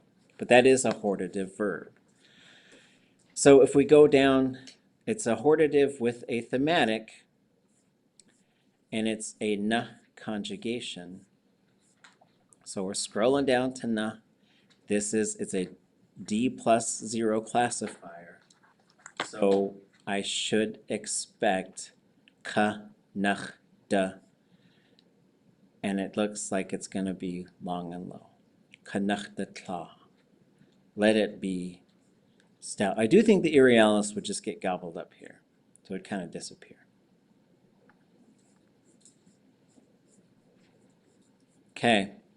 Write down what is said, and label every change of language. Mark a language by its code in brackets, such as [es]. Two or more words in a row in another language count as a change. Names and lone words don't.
[en] But that is a hortative verb. So if we go down, it's a hortative with a thematic, and it's a na conjugation. So we're scrolling down to na. It's a D+0 classifier. So I should expect [tli] ka, nach, da. [en] And it looks like it's going to be long and low. [tli] Kanach da tla. [en] Let it be stout. I do think the Irialis would just get gobbled up here. So it'd kind of disappear. Okay.